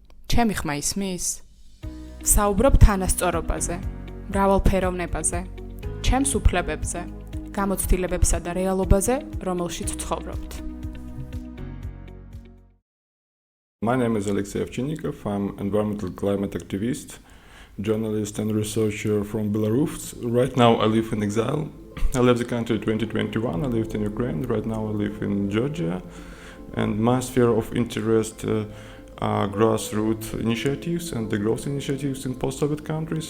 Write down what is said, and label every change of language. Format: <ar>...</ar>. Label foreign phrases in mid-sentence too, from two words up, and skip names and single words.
<ka>ჩემი ხმა ისმის? საუბრობ თანასწორობაზე, მრავალფეროვნებაზე, ჩემს უფლებებზე, გამოცდილებებსა და რეალობაზე, რომელშიც ცხოვრობთ.</ka> <en>My name is Alexei Ovchinnikov. I'm environmental climate activist, journalist and researcher from Belarus. Right now I live in exile. I left the country in 2021. I lived in Ukraine. Right now I live in Georgia. And my sphere of interest are grassroots initiatives and the growth initiatives in post-Soviet countries.</en>